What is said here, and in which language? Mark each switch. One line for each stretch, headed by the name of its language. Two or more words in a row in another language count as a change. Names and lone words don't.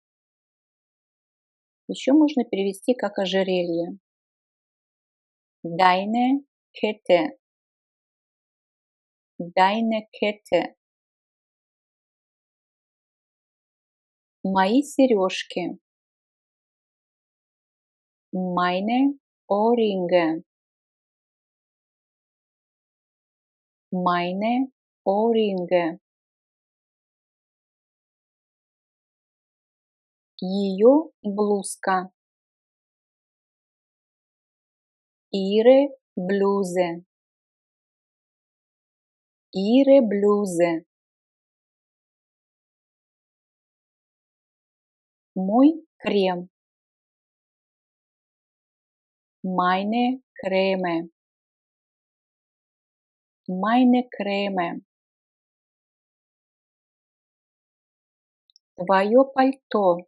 Russian: Еще можно перевести как ожерелье.
German: Deine Kette. deine Kette.
Russian: Мои сережки.
German: Meine Ohrringe. Meine Ohrringe.
Russian: Ее блузка.
German: Ihre Bluse. Ihre Bluse.
Russian: Мой крем.
German: Meine Creme. Meine Creme.
Russian: Твое пальто.